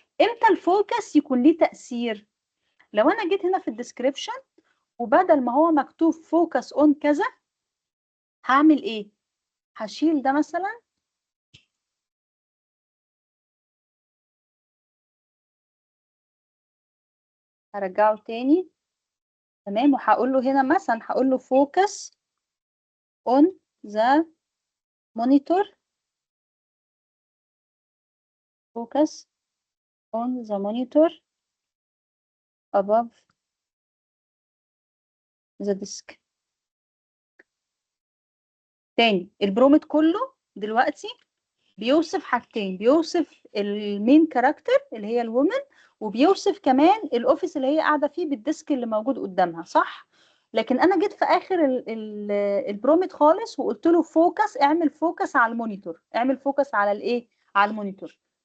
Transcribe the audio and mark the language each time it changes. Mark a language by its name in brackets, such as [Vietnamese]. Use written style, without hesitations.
[Arabic] امتى الفوكس يكون ليه تاثير؟ لو انا جيت هنا في الديسكريبشن وبدل ما هو مكتوب فوكس اون كذا هعمل ايه؟ هشيل ده مثلا، هرجعه تاني، تمام، وهقول له هنا مثلا هقول له focus on the monitor. [English] focus on the monitor above the disk. [Arabic] تاني البرومت كله دلوقتي بيوصف حاجتين، بيوصف المين كاركتر اللي هي الومن، وبيوصف كمان الاوفيس اللي هي قاعده فيه بالديسك اللي موجود قدامها، صح؟ لكن انا جيت في اخر البرومت خالص وقلت له فوكس، اعمل فوكس على المونيتور، اعمل فوكس على الايه؟ على المونيتور.